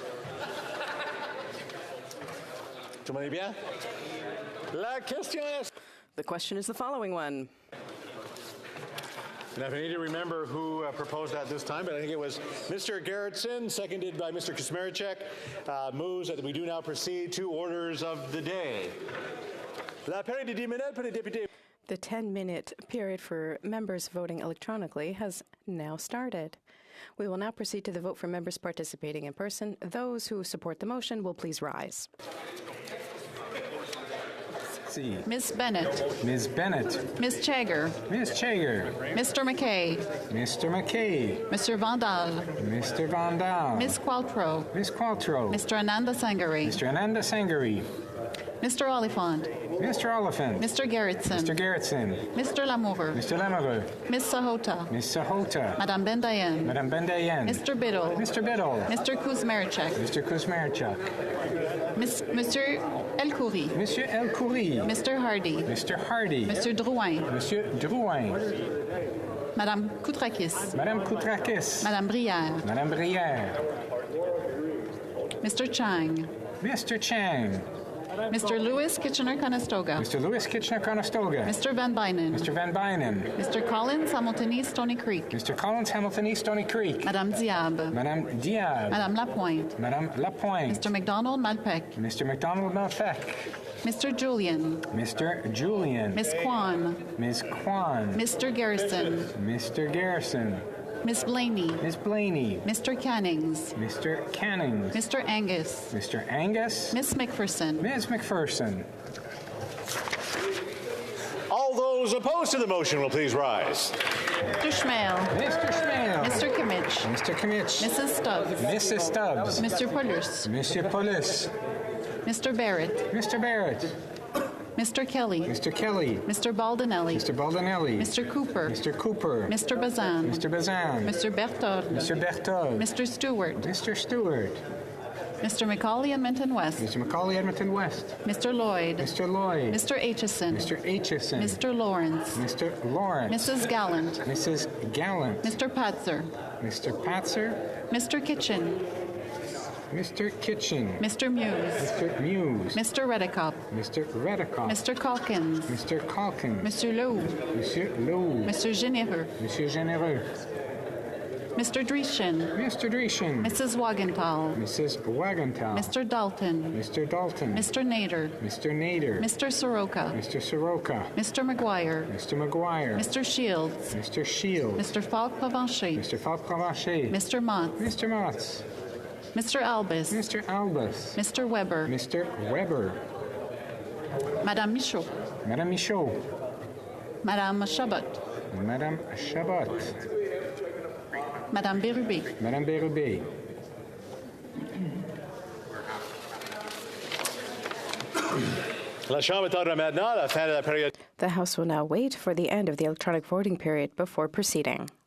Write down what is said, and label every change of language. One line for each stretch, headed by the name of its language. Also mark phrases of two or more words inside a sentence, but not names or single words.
French: Tout le monde est bien? La question est...
English: The question is the following one. And I need to remember who proposed that this time, but I think it was Mr. Gerritsen, seconded by Mr. Kuzmierczak, moves that we do now proceed to orders of the day.
French: La période de 10 minutes pour les députés.
English: The 10-minute period for members voting electronically has now started. We will now proceed to the vote for members participating in person. Those who support the motion will please rise. Ms. Bennett. Ms. Bennett. Ms. Chager. Ms. Chager. Mr. McKay. Mr. McKay. Mr. Vandal. Mr. Vandal. Ms. Qualtrough. Ms. Qualtrough. Mr. Ananda Sangari. Mr. Ananda Sangari. Mr. Oliphant. Mr. Oliphant. Mr. Gerritsen. Mr. Gerritsen. Mr. Lamour. Mr. Lamoureux. Ms. Sahota. Ms. Sahota. Madame Bendayen. Madame Bendayen. Mr. Biddle. Mr. Biddle. Mr. Kuzmierczak. Mr. Kuzmierczak. Monsieur Elkoury. Monsieur Elkoury. Mr. Hardy. Mr. Hardy. Mr. Drouin. Monsieur Drouin. Madame Koutrakis. Madame Koutrakis. Madame Brière. Madame Brière. Mr. Chang. Mr. Chang. Mr. Lewis Kitchener-Conestoga. Mr. Lewis Kitchener-Conestoga. Mr. Van Bynen. Mr. Van Bynen. Mr. Collins Hamilton East Stony Creek. Mr. Collins Hamilton East Stony Creek. Madame Diab. Madame Diab. Madame Lapointe. Madame Lapointe. Mr. McDonald Malpec. Mr. McDonald Malpec. Mr. Julian. Mr. Julian. Miss Kwan. Ms. Kwan. Mr. Garrison. Mr. Garrison. Miss Blaney. Miss Blaney. Mr. Cannings. Mr. Cannings. Mr. Angus. Mr. Angus. Miss McPherson. Ms. McPherson. All those opposed to the motion will please rise. Mr. Schmale. Mr. Schmale. Mr. Kimmich. Mr. Kimmich. Mrs. Stubbs. Mrs. Stubbs. Mr. Pullers. Monsieur Paulus. Mr. Barrett. Mr. Barrett. Mr. Kelly. Mr. Kelly. Mr. Baldinelli. Mr. Baldinelli. Mr. Cooper. Mr. Cooper. Mr. Bazan. Mr. Bazan. Mr. Berthold. Mr. Berthold. Mr. Stewart. Mr. Stewart. Mr. McCauley Edmonton West. Mr. McCauley Edmonton West. Mr. Lloyd. Mr. Lloyd. Mr. Aitchison. Mr. Aitchison. Mr. Lawrence. Mr. Lawrence. Mrs. Gallant. Mrs. Gallant. Mr. Patzer. Mr. Patzer. Mr. Kitchen. Mr. Kitchen. Mr. Muse. Mr. Muse. Mr. Redicop. Mr. Redicop. Mr. Calkins. Mr. Calkins. Monsieur Lowe. Monsieur Lowe. Monsieur Généreux. Monsieur Généreux. Mr. Dreeshin. Mr. Dreeshin. Mrs. Wagenthal. Mrs. Wagenthal. Mr. Dalton. Mr. Dalton. Mr. Nader. Mr. Nader. Mr. Soroka. Mr. Soroka. Mr. McGuire. Mr. McGuire. Mr. Shields. Mr. Shields. Mr. Falk-Pavanche. Mr. Falk-Pavanche. Mr. Mott. Mr. Motz. Mr. Albus. Mr. Albus. Mr. Weber. Mr. Weber. Madame Michaud. Madame Michaud. Madame Chabot. Madame Chabot. Madame Bérubé. Madame Bérubé.
French: La Chambre attendra maintenant la fin de la période.
English: The House will now wait for the end of the electronic voting period before proceeding.